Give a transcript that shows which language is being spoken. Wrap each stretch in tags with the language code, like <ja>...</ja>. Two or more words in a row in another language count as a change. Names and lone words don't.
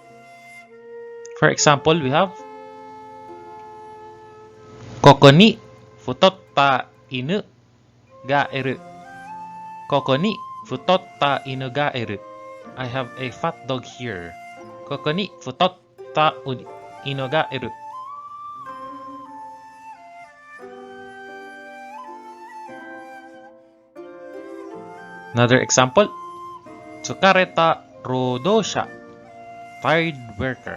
<en>For example, we have</en> <ja>ここに太った犬がえる. ここに太った犬がえる.</ja> <en>I have a fat dog here.</en> <ja>ここに太った犬がえる.</ja> <en>Another example.</en> <ja>疲れた労働者.</ja> <en>Tired worker.</en>